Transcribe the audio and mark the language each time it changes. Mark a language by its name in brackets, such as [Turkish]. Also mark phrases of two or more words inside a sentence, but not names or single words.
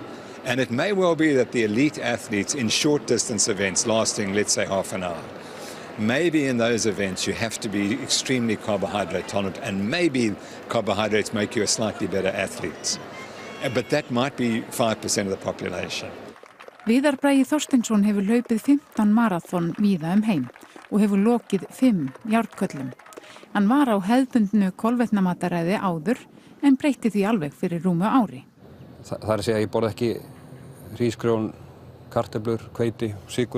[English] And it may well be that the elite athletes in short distance events lasting, let's say, half an hour, maybe in those events you have to be extremely carbohydrate tolerant and maybe carbohydrates make you a slightly better athlete. But that might be 5% of the population. [Icelandic] Viðar Bragi Þorsteinsson hefur hlaupið 15 maraþon víða heim og hefur lokið 5 járnköllum. Hann var á hefðbundnu kolvetnamataræði áður en breytti því alveg fyrir rúmu ári. Það er að segja að ég borða ekki hrísgrjón, kartöflur, hveiti, sykur.